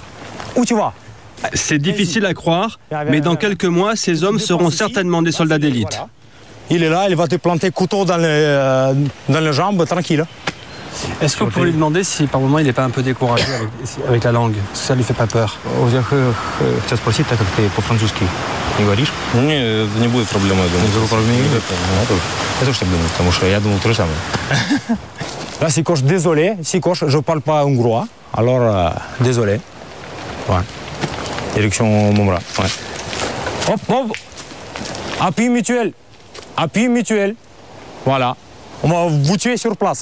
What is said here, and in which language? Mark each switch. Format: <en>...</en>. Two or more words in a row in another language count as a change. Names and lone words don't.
<fr>Où tu vas? C'est difficile à croire, mais dans quelques mois, ces hommes seront certainement des soldats d'élite. Il est là, il va te planter couteau dans les jambes, tranquille. Est-ce que vous pouvez lui demander si par moment il n'est pas un peu découragé avec la langue? Est-ce que ça lui fait pas peur?</fr> <ru>Сейчас спросить, так как ты по-французски не говоришь? Нет, не будет проблемы, я думаю. Я тоже так думаю, потому что я думал то же самое.</ru> <fr>Là, si coche, désolé, si coche, je parle pas hongrois, alors désolé. Ouais. Direction mon bras. Ouais. Hop. Appui mutuel. Voilà. On va vous tuer sur place.</fr>